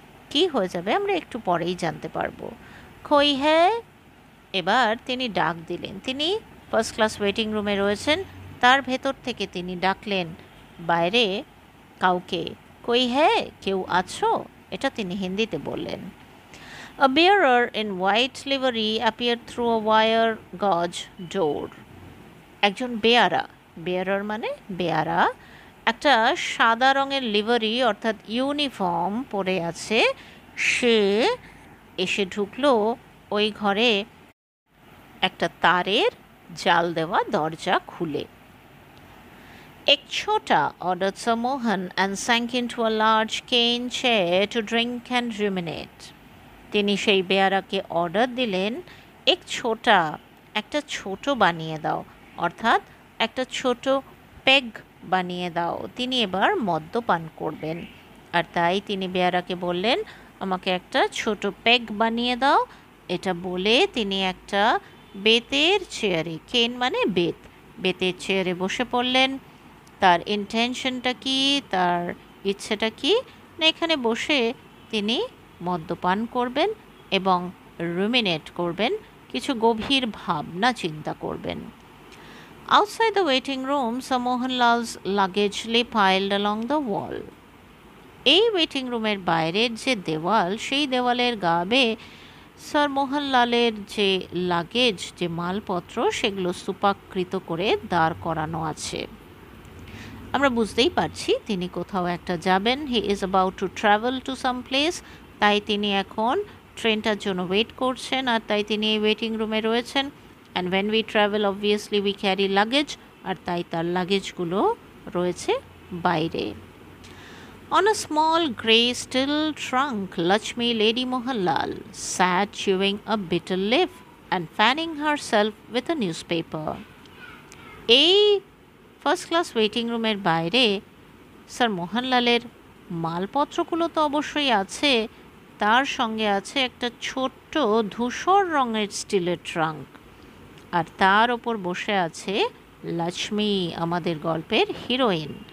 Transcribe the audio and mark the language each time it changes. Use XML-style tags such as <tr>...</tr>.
<bn>কি হয়ে যাবে আমরা একটু পরেই জানতে পারবো।</bn> <hi>কই হ্যাঁ,</hi> <bn>এবার তিনি ডাক দিলেন। তিনি ফার্স্ট ক্লাস ওয়েটিং রুমে রয়েছেন, তার ভেতর থেকে তিনি ডাকলেন বাইরে কাউকে,</bn> <hi>কই হ্যাঁ,</hi> <bn>কেউ আছো? এটা তিনি হিন্দিতে বললেন।</bn> <en>A bearer in white livery appeared through a wire gauge door.</en> <bn>একজন বেয়ারা, বেয়ারার মানে বেয়ারা, একটা সাদা রঙের লিভারি অর্থাৎ ইউনিফর্ম পরে আছে, সে এসে ঢুকলো ওই ঘরে একটা তারের জাল দেওয়া দরজা খুলে।</bn> <hi>এক ছোটা</hi> <en>ordered Sir Mohan and sank into a large cane chair to drink and ruminate.</en> <bn>তিনি সেই বেয়ারাকে অর্ডার দিলেন,</bn> <hi>এক ছোটা,</hi> <bn>একটা ছোট বানিয়ে দাও, অর্থাৎ একটা ছোট পেগ বানিয়ে দাও। তিনি এবার মদ্যপান করবেন, আর তাই তিনি বেয়ারাকে বললেন, আমাকে একটা ছোট পেগ বানিয়ে দাও। এটা বলে তিনি একটা বেতের চেয়ারে, কেন মানে বেত, বেতের চেয়ারে বসে পড়লেন। তার ইন্টেনশনটা কি, তার ইচ্ছেটা কি না, এখানে বসে তিনি মদ্যপান করবেন এবং রুমিনেট করবেন, কিছু গভীর ভাবনা চিন্তা করবেন।</bn> <en>Outside the waiting room, Sir Mohanlal's luggage lay piled along the wall.</en> <bn>এই ওয়েটিং রুমের বাইরের যে দেওয়াল, সেই দেওয়ালের গা বেয়ে স্যার মোহনলালের যে লাগেজ, যে মালপত্র, সেগুলো স্তূপাকৃত করে দাঁড় করানো আছে। আমরা বুঝতেই পারছি তিনি কোথাও একটা যাবেন।</bn> <en>he is about to travel to some place,</en> <bn>তাই তিনি এখন ট্রেনটার জন্য ওয়েট করছেন, আর তাই তিনি এই ওয়েটিং রুমে রয়েছেন।</bn> <en>and when we travel obviously we carry luggage,</en> <bn>আর তাই তার লাগেজগুলো রয়েছে বাইরে।</bn> <en>On a small grey steel trunk, Lakshmi Lady Mohanlal sat chewing a bitter leaf and fanning herself with a newspaper.</en> <bn>এই ফার্স্ট ক্লাস ওয়েটিং রুমের বাইরে sir মোহনলালের মালপত্রগুলো তো অবশ্যই আছে, তার সঙ্গে আছে একটা ছোট্ট ধূসর রঙের স্টিলের ট্রাঙ্ক, আর তার ওপর বসে আছে লক্ষ্মী, আমাদের গল্পের হিরোইন।</bn>